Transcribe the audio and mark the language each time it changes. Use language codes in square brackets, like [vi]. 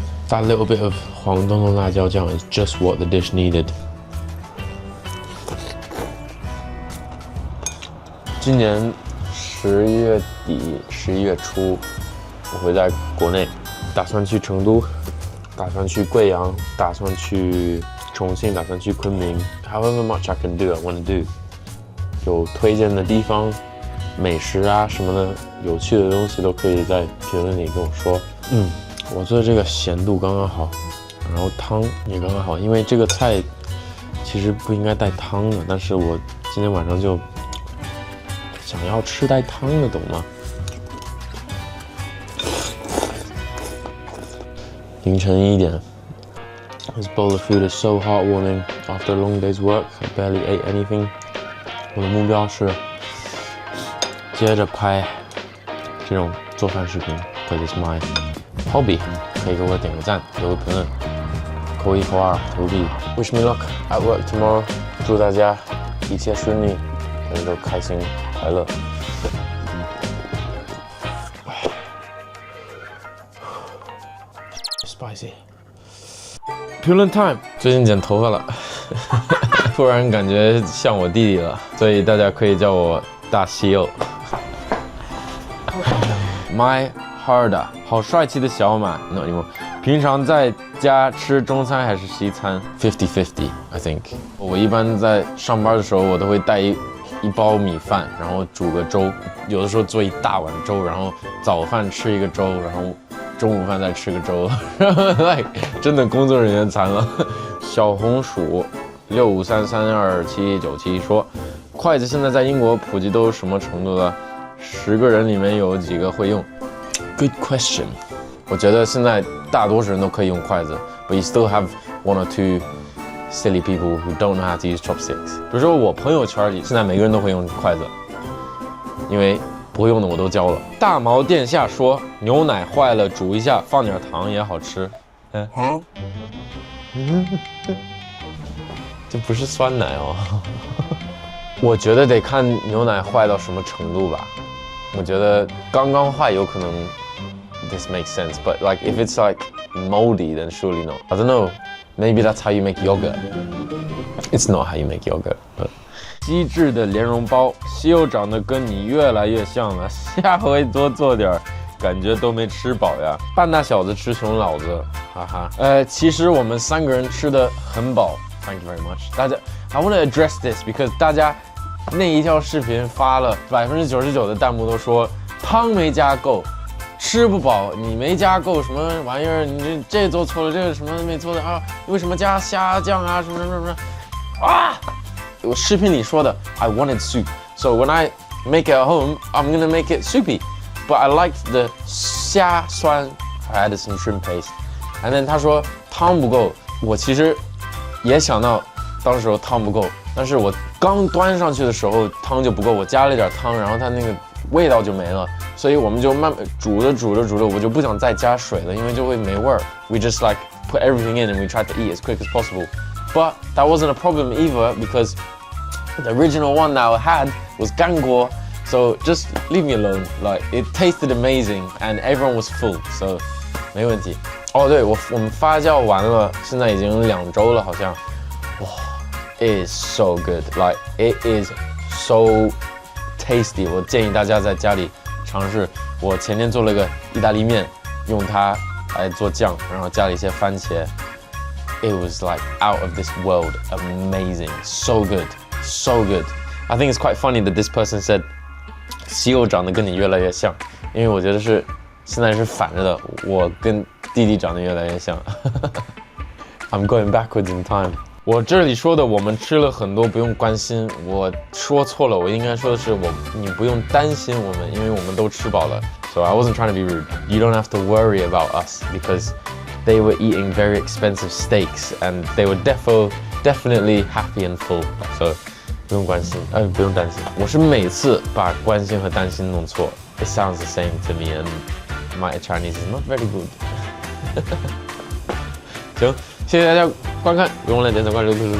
[en] That little bit of 黄灯笼辣椒酱 is just what the dish needed. [zh] 今年10月底、11月初，我会在国内，打算去成都。打算去贵阳，打算去重庆，打算去昆明。 [en] However much I can do, I want to do. [zh] 有推荐的地方、美食啊什么的，有趣的东西都可以在评论里跟我说。我做的这个咸度刚刚好，然后汤也刚刚好，因为这个菜其实不应该带汤的，但是我今天晚上就想要吃带汤的，懂吗？凌晨1点。 [en] This bowl of food is so heartwarming after a long day's work. I barely ate anything. [zh] 我的目标是接着拍这种做饭视频 ， [en] because it's my hobby. [zh] 可以给我点个赞，留个评论，扣1扣2投币。 [en] Wish me luck at work tomorrow. [zh] 祝大家一切顺利，大家都开心快乐。 [en] Spicy. [zh] 评论 time， 最近剪头发了，突然感觉像我弟弟了，所以大家可以叫我大西柚。 [en] My Harda， [zh] 好帅气的小马 [en] ，Not anymore。 [zh] 平常在家吃中餐还是西餐 ？50-50 ， [en] I think。 [zh] 我一般在上班的时候，我都会带一包米饭，然后煮个粥，有的时候做一大碗粥，然后早饭吃一个粥，然后中午饭再吃个粥，真的工作人员餐了。小红薯65332797说，筷子现在在英国普及都什么程度了？10个人里面有几个会用 ？ [en] Good question。 [zh] 我觉得现在大多数人都可以用筷子 [en] ，but you still have one or two silly people who don't know how to use chopsticks。 [zh] 比如说我朋友圈里，现在每个人都会用筷子，因为不会用的我都教了。大毛殿下说，牛奶坏了煮一下，放点糖也好吃。这不是酸奶哦。我觉得得看牛奶坏到什么程度吧。我觉得刚刚坏有可能 [en] this makes sense, but like if it's like moldy, then surely not. I don't know. Maybe that's how you make yogurt. It's not how you make yogurt. [zh] But 机智的莲蓉包，西柚长得跟你越来越像了，下回多做点，感觉都没吃饱呀。半大小子吃穷老子，哈哈。其实我们3个人吃的很饱。 [en] Thank you very much. [zh] 大家 [en] I want to address this because [zh] 大家那一条视频发了，99%的弹幕都说汤没加够，吃不饱，你没加够什么玩意儿？你这做错了，这个什么没做的啊？为什么加虾酱啊？什么啊？我视频里说的 [en] I wanted soup, so when I make it at home, I'm gonna make it soupy. But I liked the 虾酸 I added some shrimp paste. And then [zh] 他说汤不够，我其实也想到当时汤不够，但是我刚端上去的时候汤就不够，我加了一点汤，然后它那个味道就没了，所以我们就慢慢煮着，我就不想再加水了，因为就会没味儿。 [en] We just like put everything in and we tried to eat as quick as possible. But that wasn't a problem either because the original one that I had was ganguo, so just leave me alone. Like it tasted amazing and everyone was full, so [zh] 没问题。哦，对，我们发酵完了，现在已经2周了，好像。 [en] 哇 ，it is so good, like it is so tasty. [zh] 我建议大家在家里尝试。我前天做了个意大利面，用它来做酱，然后加了一些番茄。 [en] It was like out of this world, amazing, so good, so good. I think it's quite funny that this person said, [zh] 西柚长得跟你越来越像， [en] 因为我觉得现在是反着的，我跟弟弟长得越来越像。 I'm going backwards in time. [zh] 我这里说的我们吃了很多，不用关心。我说错了，我应该说的是你不用担心我们，因为我们都吃饱了。 [en] So I wasn't trying to be rude. You don't have to worry about us because they were eating very expensive steaks and they were definitely happy and full. [zh] So 不用关心，不用担心。我是每次把关心和担心弄错。 [en] It sounds the same to me and my Chinese is not very good. [zh] 行，谢谢大家观看，别忘了点赞、关注、